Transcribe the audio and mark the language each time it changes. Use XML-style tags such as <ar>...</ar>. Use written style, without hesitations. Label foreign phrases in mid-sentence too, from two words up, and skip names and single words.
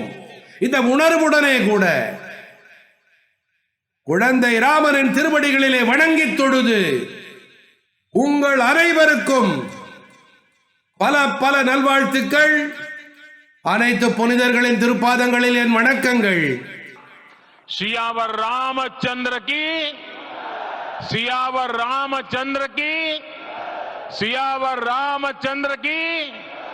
<ta>இந்த உணர்வுடனே கூட குழந்தை ராமனின் திருவடிகளிலே வணங்கி தொழுது உங்கள் அனைவருக்கும் பல பல நல்வாழ்த்துக்கள். அனைத்து புனிதர்களின் திருப்பாதங்களில் என் வணக்கங்கள்.</ta> <hi>सियावर रामचंद्र की, सियावर रामचंद्र की, सियावर रामचंद्र की.</hi>